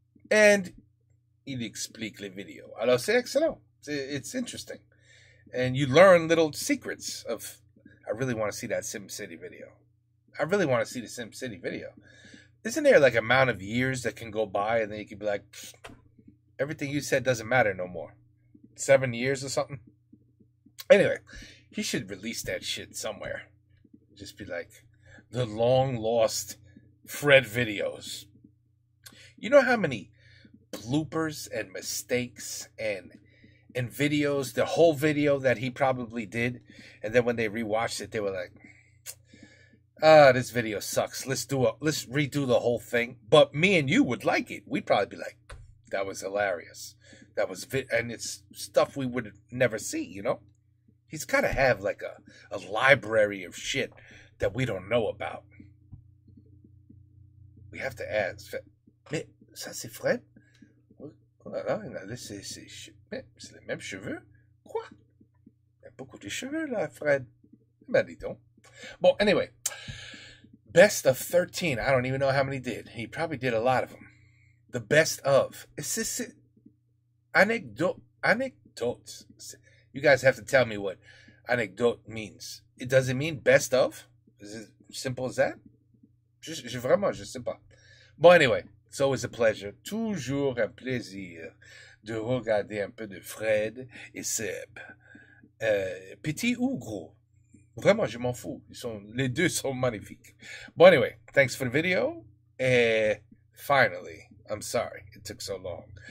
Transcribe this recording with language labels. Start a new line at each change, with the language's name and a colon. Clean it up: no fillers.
French: And il explique les vidéos. Alors, c'est excellent.
English: It's interesting. And you learn little secrets of, I really want to see that SimCity video. I really want to see the SimCity video. Isn't there like amount of years that can go by and then you can be like, everything you said doesn't matter no more. 7 years or something? Anyway, he should release that shit somewhere. Just be like, the long lost Fred videos. You know how many bloopers and mistakes and videos, the whole video that he probably did, and then when they rewatched it, they were like, this video sucks. Let's redo the whole thing. But me and you would like it. We'd probably be like, that was hilarious. That was and it's stuff we would never see, you know? He's got to have like a library of shit that we don't know about. We have to ask.
French: Mais ça c'est Fred? Oh là là, il a laissé ses cheveux. Mais c'est les mêmes cheveux? Quoi? Il y a beaucoup de cheveux là, Fred. Ben dis donc.
English: Well, anyway. Best of 13. I don't even know how many did. He probably did a lot of them. The best of. Is this anecdotes? You guys have to tell me what anecdote means. Does it mean best of? Is it simple as that?
French: Vraiment, je sais pas.
English: Bon, anyway, it's always a pleasure.
French: Toujours un plaisir de regarder un peu de Fred et Seb. Petit ou gros? Vraiment, je m'en fous. Les deux sont magnifiques.
English: Bon, anyway, thanks for the video. Finally, I'm sorry it took so long.